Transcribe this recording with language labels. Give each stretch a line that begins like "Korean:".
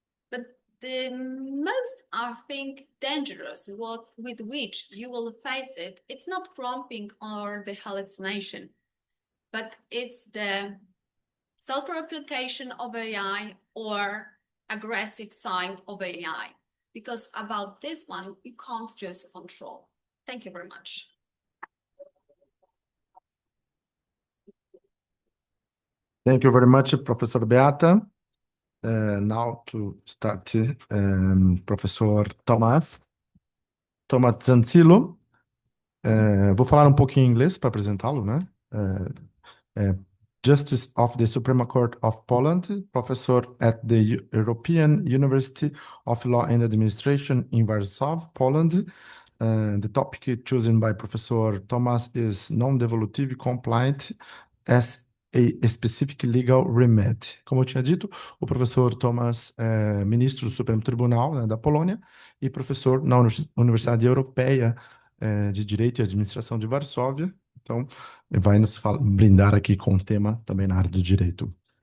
English: But the most, I think, dangerous, with which you will face it, it's not prompting or the hallucination, but it's the self-replication of AI or aggressive side of AI. Because about this one, you can't just control. Thank you very much. Thank you very much, Professor Beata. Now to start,
Portuguese: Professor Tomás Zanzillo. Vou falar um pouquinho em inglês para apresentá-lo, né?
English: Justice of the Supreme Court of Poland, professor at the European University of Law and Administration in Warsaw, Poland. The topic chosen by Professor Thomas is non-devolutive compliant as a specific legal remedy.
Portuguese: Como eu tinha dito, o professor Thomas é ministro do Supremo Tribunal, né, da Polônia e professor na Universidade Europeia de Direito e Administração de Varsóvia. Então, vai nos brindar aqui com o tema também na área do direito.